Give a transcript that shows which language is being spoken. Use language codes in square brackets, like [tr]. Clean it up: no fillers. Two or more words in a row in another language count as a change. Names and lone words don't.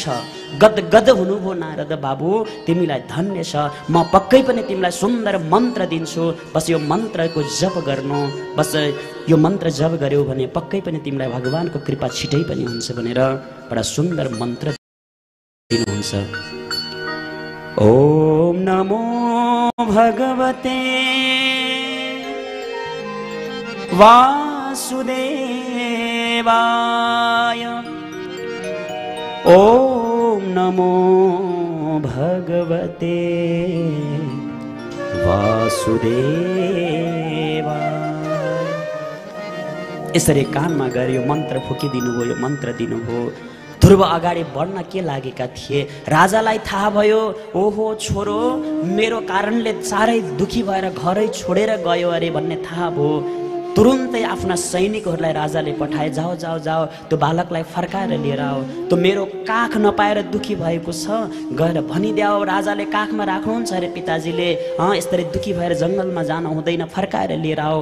[ne] गदगद हुनुभयो नारद बाबु, तिमीलाई धन्य छ, म पक्कै पनि तिमीलाई सुन्दर मन्त्र दिन्छु, बस यो मन्त्रको जप गर्नु, बस यो मन्त्र जप गर्यौ भने पक्कै पनि तिमीलाई भगवानको कृपा छिटै पनि हुन्छ भनेर बडा सुन्दर मन्त्र दिनुहुन्छ। [sa] ओम नमो भगवते वासुदेवाय, ओम नमो भगवते वासुदेवाय। [ne] यसरी कानमा गएर यो मन्त्र फुकिदिनुभयो, यो मन्त्र दिनुभयो। ध्रुव अगाडि बढ्न के लागेका थिए, राजालाई थाहा भयो, ओहो छोरो मेरो कारणले साह्रै दुखी भएर घरै छोडेर गयो अरे भन्ने थाहा भयो। तुरुन्तै आफ्ना सैनिकहरूलाई राजाले पठाए, जाओ जाओ जाओ त्यो बालकलाई फर्काएर लिएर आओ, त्यो मेरो काख नपाएर दुखी भएको छ, गएर भनिदेऊ राजाले काखमा राख्नुहुन्छ अरे पिताजीले, यसरी दुखी भएर जङ्गलमा जान हुँदैन, फर्काएर लिएर आओ।